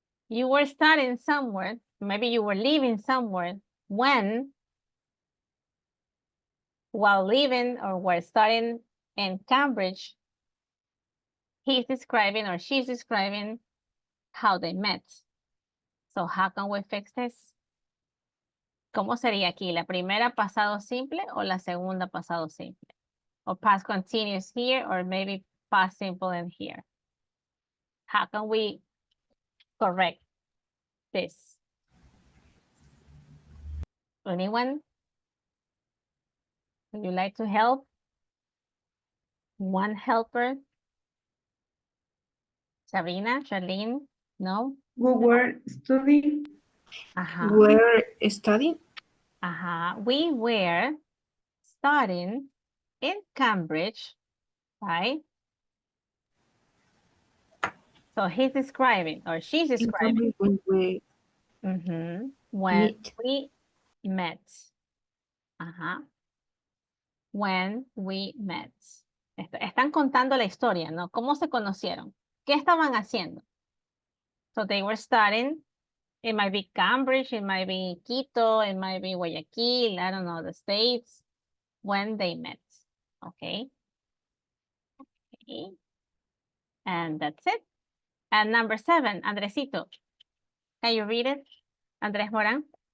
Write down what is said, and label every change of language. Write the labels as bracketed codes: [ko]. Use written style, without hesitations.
[en] You were studying somewhere. Maybe you were living somewhere when, while living or were studying in Cambridge, he's describing or she's describing how they met. So how can we fix this? [es] ¿Cómo sería aquí? ¿La primera pasado simple o la segunda pasado simple? [en] Or past continuous here, or maybe past simple in here. How can we correct this? Anyone? Would you like to help? One helper? Sabrina, Charlene? No? We were studying. Ajá. Studying. Ajá. We were studying in Cambridge, right? So he's describing, or she's describing. When Meet. we met. Ajá. When we met. [es] Están contando la historia, ¿no? ¿Cómo se conocieron? ¿Qué estaban haciendo? [en] So they were studying. It might be Cambridge, it might be Quito, it might be Guayaquil, I don't know, the states, when they met. Okay. Okay. And that's it. And number 7, Andresito. Can you read it? Andres Moran.